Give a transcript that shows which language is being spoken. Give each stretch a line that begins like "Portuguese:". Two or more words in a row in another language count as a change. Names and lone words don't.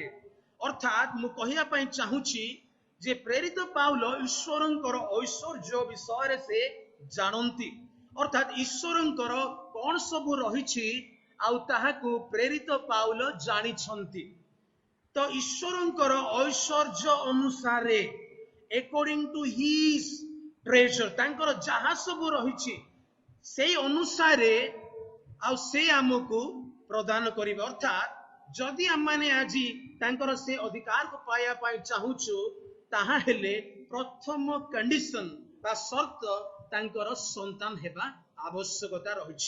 Odia: ଅର୍ଥାତ୍ ମୁଁ କହିବା ପାଇଁ ଚାହୁଁଛି ଯେ ପ୍ରେରିତ ପାଉଲ ଈଶ୍ୱରଙ୍କର ଐଶ୍ୱର୍ଯ୍ୟ ବିଷୟରେ ସେ ଜାଣନ୍ତି। ଅର୍ଥାତ୍ ଈଶ୍ୱରଙ୍କର କଣ ସବୁ ରହିଛି ଆଉ ତାହାକୁ ପ୍ରେରିତ ପାଉଲ ଜାଣିଛନ୍ତି। ତ ଈଶ୍ୱରଙ୍କର ଐଶ୍ୱର୍ଯ୍ୟ ଅନୁସାରେ,
English: according to his treasure,
Odia: ତାଙ୍କର ଯାହା ସବୁ ରହିଛି ସେଇ ଅନୁସାରେ ସେ ଆମକୁ ପ୍ରଦାନ କରିବେ। ଅର୍ଥାତ୍ ଯଦି ଆମମାନେ ଆଜି ତାଙ୍କର ସେ ଅଧିକାରକୁ ପାଇବା ପାଇଁ ଚାହୁଁଛୁ, ତାହା ହେଲେ ପ୍ରଥମ କଣ୍ଡିସନ ବା ସର୍ତ୍ତ ତାଙ୍କର ସନ୍ତାନ ହେବା ଆବଶ୍ୟକତା ରହିଛି।